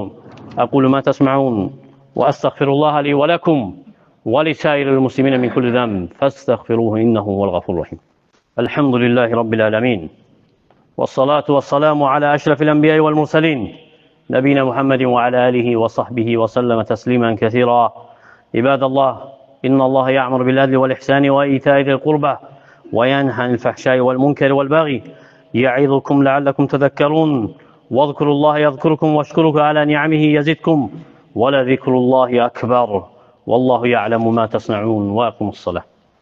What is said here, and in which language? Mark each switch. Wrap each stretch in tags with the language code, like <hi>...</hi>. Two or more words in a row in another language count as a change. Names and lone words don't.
<ar>أقول ما تسمعون وأستغفر الله لي ولكم ولسائر المسلمين من كل ذنب فاستغفروه إنه الغفور رحيم. الحمد لله رب العالمين والصلاة والسلام على أشرف الأنبياء والمرسلين. نبينا محمد وعلى آله وصحبه وسلم تسليما كثيرا. İbadallah. إن الله يأمر بالعدل والإحسان وإيتاء ذي القربى وينهى عن الفحشاء والمنكر والبغي يعظكم لعلكم تذكرون واذكروا الله يذكركم واشكروه على نعمه يزدكم ولذكر الله أكبر والله يعلم ما تصنعون وأقم الصلاة</ar>